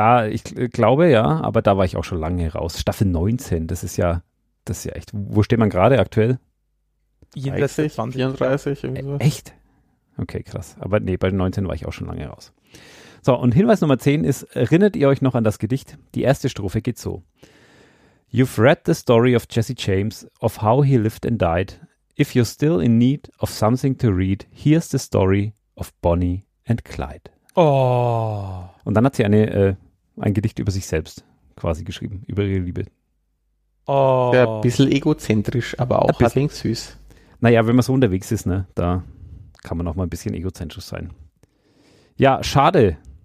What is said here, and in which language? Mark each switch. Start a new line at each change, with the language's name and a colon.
German: Ich glaube, ja, aber da war ich auch schon lange raus. Staffel 19, das ist ja echt. Wo steht man gerade aktuell? 34. Echt? Okay, krass. Aber nee, bei den 19 war ich auch schon lange raus. So, und Hinweis Nummer 10 ist, erinnert ihr euch noch an das Gedicht? Die erste Strophe geht so.
English: You've read the story of Jesse James, of how he lived and died. If you're still in need of something to read, here's the story of Bonnie and Clyde. Oh.
German: Und dann hat sie ein Gedicht über sich selbst quasi geschrieben, über ihre Liebe. Oh. Ja, ein bisschen egozentrisch, aber auch ein bisschen süß. Naja, wenn man so unterwegs ist, ne, da kann man auch mal ein bisschen egozentrisch sein. Ja, schade.